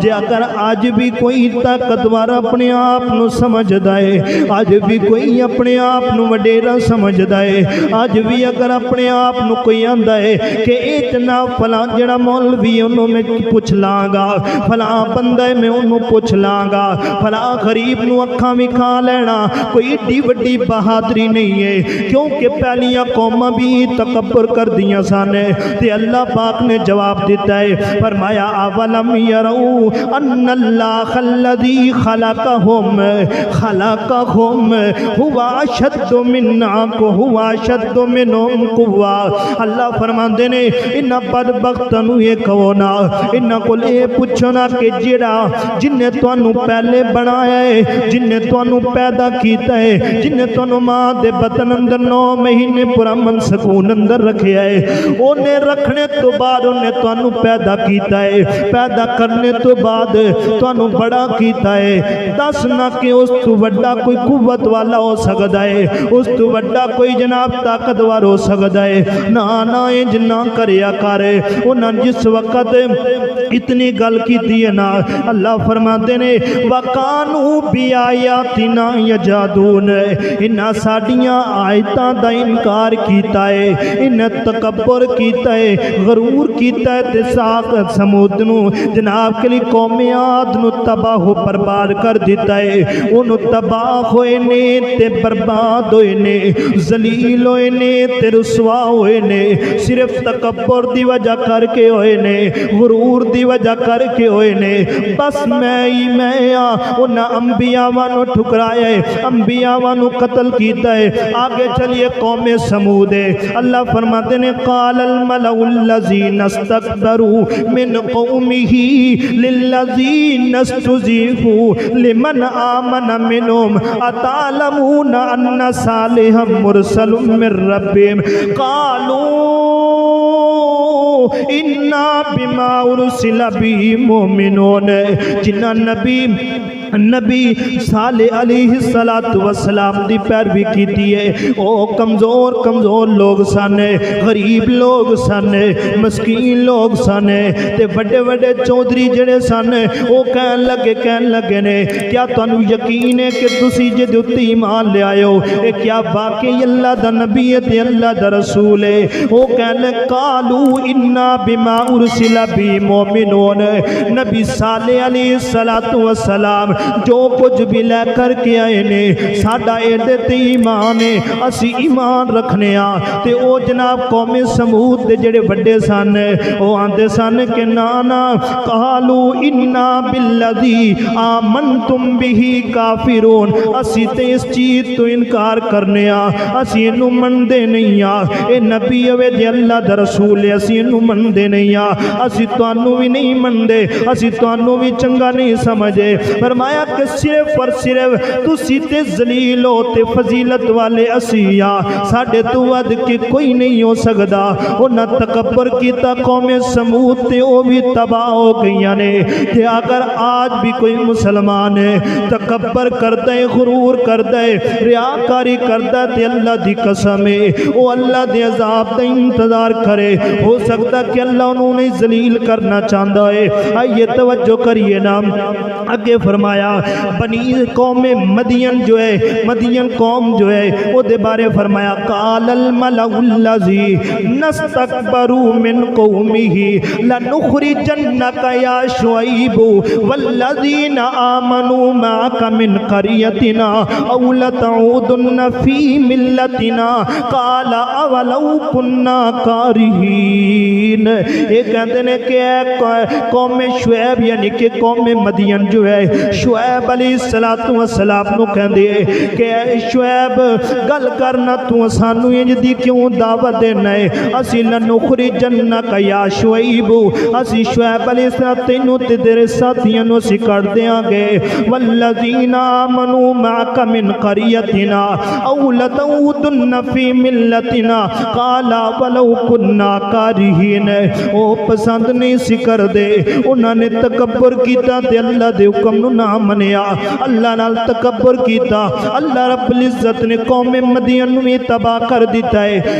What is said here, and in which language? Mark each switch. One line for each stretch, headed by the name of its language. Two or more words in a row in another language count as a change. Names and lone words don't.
Punjabi: جے اگر آج بھی کوئی طاقتور اپنے آپ نو سمجھدا ہے, آج بھی کوئی اپنے آپ نو وڈیرا سمجھدا ہے, آج بھی اگر اپنے آپ نو کوئی آندا ہے کہ اے جناب فلاں جڑا مولوی انہوں میں پوچھ لاں گا, فلاں بندہ میں انہوں پوچھ لاں گا, فلاں غریب نو اکھاں بھی کھا لینا, کوئی ایڈی وڈی بہادری نہیں ہے. کیونکہ پہلیاں قوماں بھی تکبر کر دیاں سانے. تے اللہ پاک نے جواب دیتا ہے, فرمایا
Arabic: اولم یرو ان اللہ الذی خلقہم هو اشد منا هو اشد منہم قوہ.
Punjabi: اللہ فرماندے نے انہاں بدبختاں نو یہ کہو نا, انہاں کول اے پوچھو نا کہ جڑا جن نے تانوں پہلے بنایا ہے, جن نے تانوں پیدا کیتا ہے, جن نے تانوں ماں دے بطن اندر 9 مہینے پرامن سکون اندر رکھیا ہے, انہیں رکھنے تو بعد انہیں تانوں پیدا کیتا ہے, پیدا کرنے تو بعد تانوں بڑا کیتا ہے. دس نہ کہ اس تو بڑا کوئی قوت والا ہو سکتا ہے, اس تو بڑا کوئی جناب طاقتور ہو سکتا ہے. نہ انج نہ کریا کرے. انہاں جس وقت اتنی گل کی ہے نا, اللہ فرماتے نے
Arabic: وَقَانُوا بِآيَاتِنَا يَجْحَدُونَ.
Punjabi: انہاں ساڈیاں آیتاں دا انکار کیتا ہے, انہاں تکبر کیتا ہے, غرور کیتا ہے. تے ساق سمود نو جناب کے لیے قوم عاد نو تباہ و برباد کر دیتا ہے. انہوں تباہ ہوئے نے تے برباد ہوئے نے, ذلیل ہوئے نے تے رسوا ہوئے نے, صرف تکبر دی وجہ کر کے ہوئے نے, غرور دی وجہ کر کے ہوئے نے. بس میں انہاں انبیاء وانو ٹھکرایا ہے, انبیاء وانو قتل کیتا ہے. آگے چلیے قوم سمود ہے. اللہ فرماتے ہیں
Arabic: قال الملأ الذین استکبروا من قومه للذین استضعفوا لمن آمن منهم اتعلمون ان صالحا مرسل من ربهم قالوا انا بما ارسل به مؤمنون.
Punjabi: جنہ نبی صالح علیہ السلام دی پیروی کیتی ہے, او کمزور لوگ سانے, غریب لوگ سانے, مسکین لوگ سانے. تے بڑے چودھری جڑے سانے او کہن لگے نے کیا تانوں یقین ہے کہ تسی جے دے ایمان لے آئے ہو, اے کیا واقعی اللہ دا نبی ہے تے اللہ دا رسول ہے؟ او کہنے
Arabic: قالو انا بما ارسل بی مومنون.
Punjabi: نبی صالح علیہ السلام جو کچھ بھی لے کر کے آئے نے ساڈا ایڈے تے ایمان ہے, اسی ایمان رکھنے آ. تے او جناب قوم سمود دے جڑے بڑے سن او آندے سن کہ نانا
Arabic: قالو انا بالذی آمنتم به کافرون.
Punjabi: اسی تے اس چیز تو انکار کرنے آ, اسی انہوں مندے نہیں آ. اے نبی ہوئے دے اللہ دا رسول ہے, اسی انہوں مندے نہیں آ, اسی توانوں بھی نہیں مندے, اسی توانوں بھی چنگا نہیں سمجھے. فرمایا کہ صرف اور صرف تسی تے ذلیل ہو تے فضیلت والے اسی آ, ساڈے تو ود کے کوئی نہیں ہو سکدا. انہاں تکبر کیتا قوم سمود تے او بھی تباہ ہو گئیاں نے. تے اگر آج بھی کوئی مسلمان ہے تکبر کرتا ہے, غرور کرتا ہے, ریاکاری کرتا ہے, تے اللہ دی قسم ہے او اللہ دے عذاب دا انتظار کرے. ہو سکتا کہ اللہ انہوں نے ذلیل کرنا چاہتا ہے. آئیے توجہ کریے نا, آگے فرمایا بنی قوم مدین جو ہے, مدین قوم جو ہے وہ دے بارے فرمایا
Arabic: قال الملأ الذی نستکبروا من قومه لنخرجنک یا شعیب والذین آمنوا معک من قریتنا او لتعودن فی ملتنا قال اولو کننا کارہین.
Punjabi: یہ کہتے ہیں کہ قوم شعیب یعنی کہ قوم مدین جو ہے شعیب علیہ السلام نو کہندے کہ شعیب گل کرنا تو سانو انج دی کیوں دعوت دینا ہے, اسی
Arabic: لنخرجنک یا شعیب,
Punjabi: اسی شعیب علیہ السلام تینوں تے تیرے ساتھیاں نو اسی کر دیاں گے.
Arabic: والذین آمنوا معک من قریتنا او لتعودن فی ملتنا قال ولو کننا کارہین.
Punjabi: او پسند نہیں سی کر دے, انہاں نے تکبر کیتا تے اللہ دے حکم نو نہ منیا، اللہ نال تکبر کیتا، اللہ رب العزت نے قوم مدین میں تباہ کر دیتا ہے۔